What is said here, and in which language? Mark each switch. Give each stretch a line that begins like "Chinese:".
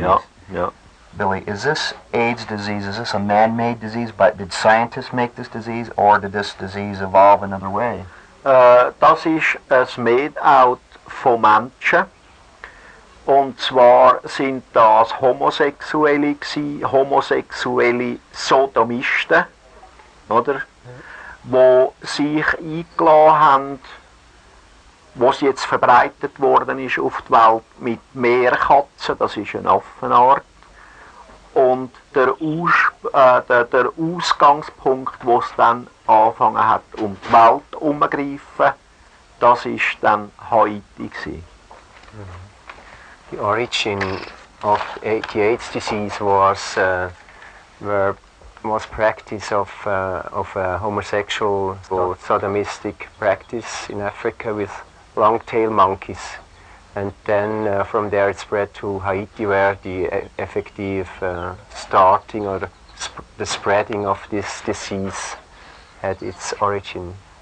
German: Ja, ja.
English: Billy, is this AIDS disease, is this a man-made disease? But did scientists make this disease, or did this disease evolve another way?
German: Das ist ein Made-out von Menschen. Und zwar sind das Homosexuelle gewesen, homosexuelle Sodomisten, oder? Wo sich eingeladen haben, wo es jetzt verbreitet worden ist auf die Welt mit Meerkatzen, das ist eine Affenart. Und der Ausgangspunkt, wo es dann angefangen hat, um die Welt herumzugreifen, das ist dann Haiti gewesen.
English: The origin of the AIDS disease was practice of homosexual or sodomistic practice in Africa with long-tail monkeys, and then from there it spread to Haiti, where the effective starting or the spreading of this disease had its origin.